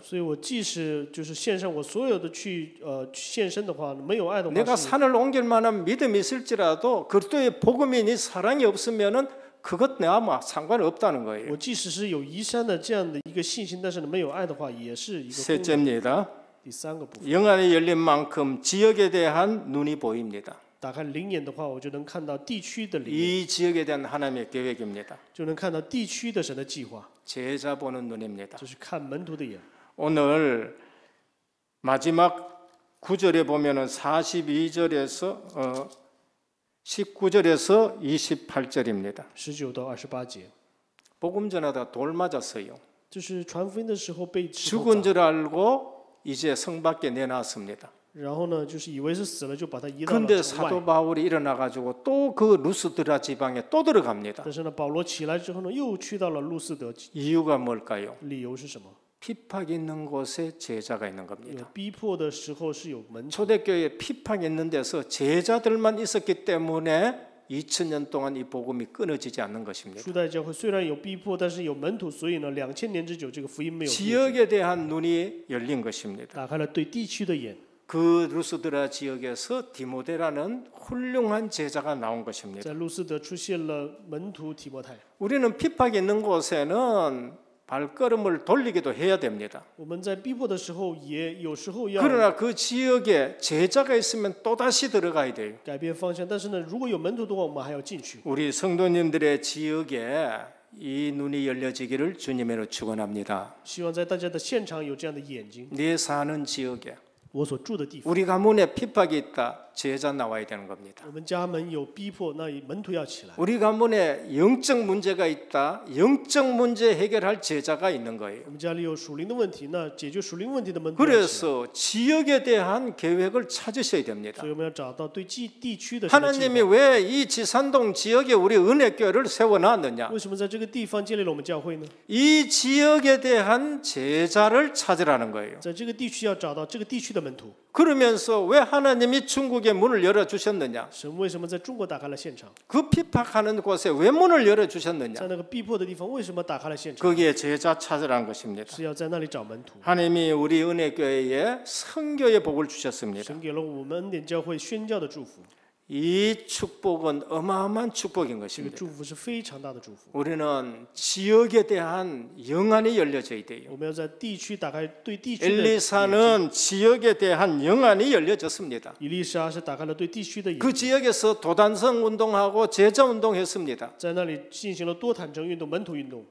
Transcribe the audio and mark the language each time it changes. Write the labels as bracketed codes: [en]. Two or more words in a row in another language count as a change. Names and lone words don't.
[zh] 所以我即使就是献上我所有的去献身的话，没有爱的 [ko] 내가 [zh] 话是， [ko] 산을 옮길 만한 믿음이 있을지라도 그리스도의 복음이 네 사랑이 없으면은 그것 내가 뭐 상관없다는 거예요. [zh] 我即使是有移山的这样的一个信心，但是呢没有爱的话，也是一个功能。 [ko] 셋째입니다. [zh] 第三个部分， [ko] 영안이 열린 만큼 지역에 대한 눈이 보입니다. [zh] 打开灵眼的话，我就能看到地区的灵眼， [ko] 이 지역에 대한 하나님의 계획입니다. [zh] 就能看到地区的神的计划， [ko] 제자 보는 눈입니다. [zh] 就是看门徒的眼。 [ko] 오늘 마지막 9절에 보면은 42절에서 19절에서 28절입니다. [zh] 19 到28节， [ko] 복음 전하다 돌 맞았어요. [zh] 就是传福音的时候被石头 [ko] 죽은 [zh] 砸， [ko] 줄 알고 이제 성 밖에 내놨습니다. [zh] 然后呢，就是以为是死了，就把他移到了 [ko] 근데 [zh] 城外。 [ko] 사도 바울이 일어나 가지고 또 그 루스드라 지방에 또 들어갑니다. [zh] 但是呢，保罗起来之后呢，又去到了路斯德， [ko] 이유가 뭘까요? [zh] 理由是什么？ [ko] 핍박 있는 곳에 제자가 있는 [zh] 有 [ko] 겁니다. [zh] 逼迫的时候是有门徒， [ko] 초대교회 핍박 있는 데서 제자들만 있었기 때문에 2000년 동안 이 복음이 끊어지지 않는 것입니다. [zh] 初代教会虽然有逼迫，但是有门徒，所以呢，2000年之久，这个福音没有灭绝， [ko] 지역에 대한 눈이 열린 것입니다. [zh] 打开了对地区的眼。 [ko] 그 루스드라 지역에서 디모데라는 훌륭한 제자가 나온 것입니다. [zh] 在路斯德出现了门徒提摩太。 [ko] 우리는 핍박이 있는 곳에는 발걸음을 돌리기도 해야 됩니다. [zh] 我们在逼迫的时候，也有时候要 [ko] 그러나 그 지역에 제자가 있으면 또다시 들어가야 돼요. [zh] 改变方向。但是呢，如果有门徒的话，我们还要进去。 [ko] 우리 성도님들의 지역에 이 눈이 열려지기를 주님으로 축원합니다. [zh] 希望在大家的现场有这样的眼睛。 [ko] 내 사는 지역에 [zh] 我所住的地方， [ko] 우리 가문에 핍박이 있다. 제자 나와야 되는 겁니다. [zh] 我们家门有逼迫，那门徒要起来。 [ko] 우리 가문에 영적 문제가 있다. 영적 문제 해결할 제자가 있는 거예요. [zh] 我们家里有属灵的问题，那解决属灵问题的门徒要起来。 [ko] 그래서 지역에 대한 계획을 찾으셔야 됩니다. [zh] 所以我们要找到对地区的神的计 [ko] 하나님이 [zh] 划。 [ko] 왜 이 지산동 지역에 우리 은혜교회를 세워놨느냐? [zh] 为什么在这个地方建立了我们教会呢？ [ko] 이 지역에 대한 제자를 찾으라는 거예요. [zh] 在这个地区要找到这个地区的门徒。 [ko] 그러면서 왜 하나님이 중국의 문을 열어주셨느냐? [zh] 神为什么在中国打开了现场？ [ko] 그 핍박하는 곳에 왜 문을 열어주셨느냐? [zh] 在那个逼迫的地方，为什么打开了现场？ [ko] 거기에 제자 찾으라는 것입니다. [zh] 是要在那里找门徒。 [ko] 하나님이 우리 은혜교회에 선교의 복을 주셨습니다. [zh] 神给了我们恩典教会宣教的祝福， [ko] 이 축복은 어마어마한 축복인 [zh] 这个 [ko] 것입니다. [zh] 祝福是非常大的祝福。 [ko] 우리는 지역에 대한 영안이 열려져야 돼요. [zh] 我们要在地区打开对地区的眼睛。 [ko] 엘리사는 지역에 대한 영안이 열려졌습니다. [zh] 以利沙是打开了对地区的眼 [ko] 그 [zh] 睛， [ko] 지역에서 도단성 운동하고 제자 운동했습니다. [zh] 在那里进行了多坦诚运动、门徒运动。